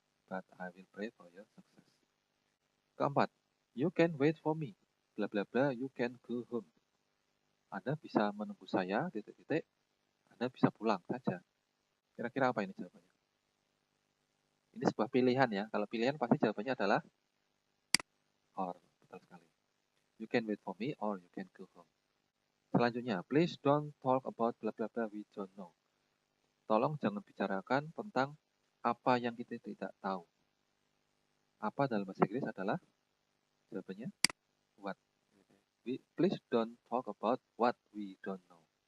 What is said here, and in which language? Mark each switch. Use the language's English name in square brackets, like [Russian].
[English] But I will pray for your success. Keempat, you can wait for me, bla bla bla, you can go home. [Indonesian] Anda bisa menunggu saya, titik-titik, Anda bisa pulang saja. Kira-kira apa ini jawabannya? Ini sebuah pilihan ya. Kalau pilihan pasti jawabannya adalah or. Betul sekali. [English] You can wait for me or you can go home. Selanjutnya, please don't talk about bla bla bla we don't know. [Indonesian] Tolong jangan bicarakan tentang apa yang kita tidak tahu. Apa dalam bahasa Inggris adalah jawabannya what. [English] Please don't talk about what we don't know.